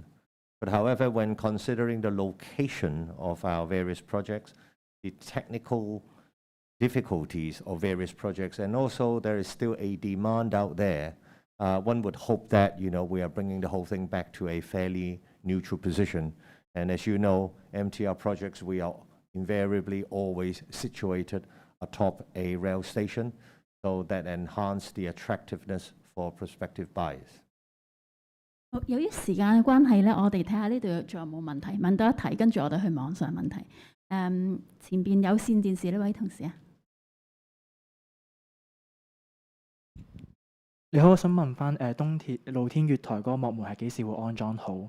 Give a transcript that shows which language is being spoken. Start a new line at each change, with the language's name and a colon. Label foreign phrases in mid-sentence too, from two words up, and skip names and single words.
English: But however, when considering the location of our various projects, the technical difficulties of various projects, and also there is still a demand out there, one would hope that we are bringing the whole thing back to a fairly neutral position. And as you know, MTR projects, we are invariably always situated atop a rail station, so that enhance the attractiveness for prospective buyers.
Cantonese: 好，由於時間嘅關係咧，我哋睇下呢度仲有冇問題，問到一題，跟住我哋去網上問題。前邊有線電視呢位同事啊。你好，我想問翻東鐵露天月台嗰個幕門係幾時會安裝好？